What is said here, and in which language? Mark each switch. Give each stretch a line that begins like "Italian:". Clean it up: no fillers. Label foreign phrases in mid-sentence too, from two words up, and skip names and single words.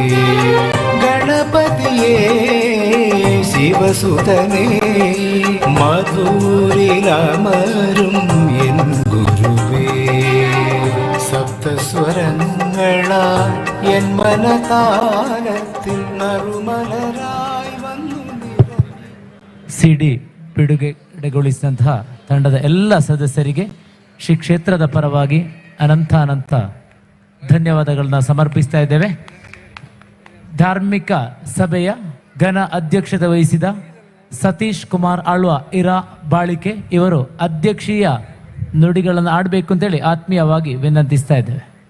Malayalam: ഗണപതിയേ ശിവസുതനേ മധുരിലമരും എൻ ഗുരുവേ, സപ്തസ്വരങ്ങളാൽ എൻ മനതാലത്തിൽ നറുമലരായി വന്നു.
Kannada: CD ಬಿಡುಗಡೆಗೊಳಿಸಿದಂತಹ ತಂಡದ ಎಲ್ಲ ಸದಸ್ಯರಿಗೆ ಶ್ರೀ ಕ್ಷೇತ್ರದ ಪರವಾಗಿ ಅನಂತ ಧನ್ಯವಾದಗಳನ್ನ ಸಮರ್ಪಿಸ್ತಾ ಇದ್ದೇವೆ. ಧಾರ್ಮಿಕ ಸಭೆಯ ಘನ ಅಧ್ಯಕ್ಷತೆ ವಹಿಸಿದ ಸತೀಶ್ ಕುಮಾರ್ ಆಳ್ವ ಇರಾ ಬಾಳಿಕೆ ಇವರು ಅಧ್ಯಕ್ಷೀಯ ನುಡಿಗಳನ್ನು ಆಡಬೇಕು ಅಂತೇಳಿ ಆತ್ಮೀಯವಾಗಿ ವಿನಂತಿಸ್ತಾ ಇದ್ದೇವೆ.